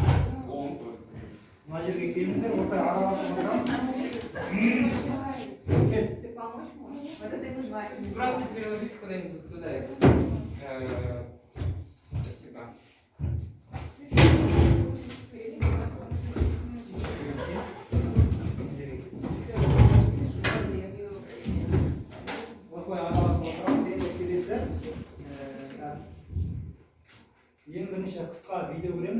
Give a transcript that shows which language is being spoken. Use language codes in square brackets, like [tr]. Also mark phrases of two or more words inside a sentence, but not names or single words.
[kk] Мына жерге келіңіздер, осылай араласып отырамыз. [ru] Ты помочь можешь? Вот это называется. Просто переложить куда-нибудь туда. Спасибо. [kk] Осылай араласып отырамыз. Енді келесі ең бірінші қысқа видео көреміз.